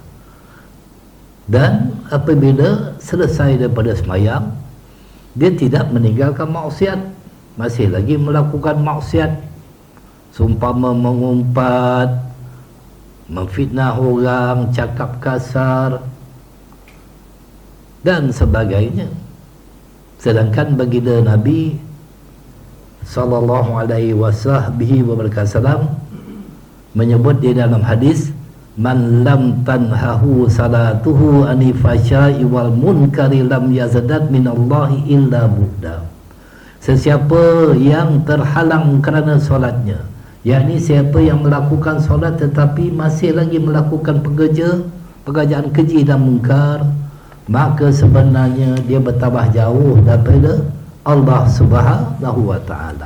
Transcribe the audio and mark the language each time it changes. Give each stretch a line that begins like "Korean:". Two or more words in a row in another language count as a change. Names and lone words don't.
Malay: Dan apabila selesai daripada semayang, dia tidak meninggalkan maksiat, masih lagi melakukan maksiat, seumpama mengumpat, memfitnah orang, cakap kasar dan sebagainya. Sedangkan baginda Nabi
Arabic: صلى الله عليه وسلم
Malay: menyebut di dalam hadis,
Arabic: من لم تنهه صلاته عن الفحشاء والمنكر لم يزدد من الله إلا بعدا.
Malay: Sesiapa yang terhalang kerana solatnya, yakni siapa yang melakukan solat tetapi masih lagi melakukan pekerjaan keji dan mungkar, maka sebenarnya dia bertambah jauh daripada Allah
Arabic: سبحانه وتعالى.